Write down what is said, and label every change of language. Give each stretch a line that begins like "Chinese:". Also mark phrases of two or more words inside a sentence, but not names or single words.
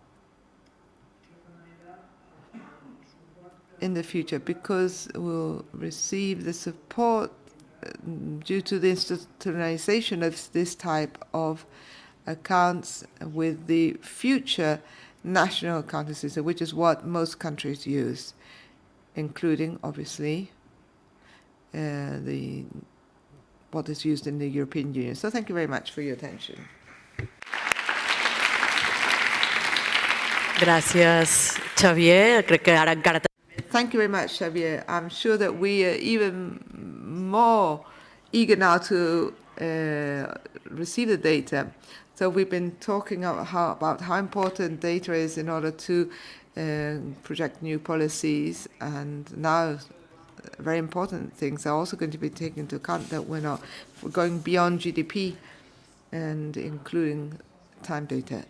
English: in the future, because we'll receive the support due to the institutionalization of this type of accounts with the future national accounting system, which is what most countries use, including, obviously, what is used in the European Union. So thank you very much for your attention.
Catalan: Gràcies, Xavier. Crec que ara encara
English: Thank you very much, Xavier. I'm sure that we are even more eager now to receive the data. So we've been talking about how important data is in order to project new policies, and now very important things are also going to be taken into account, that we're going beyond GDP and including time data.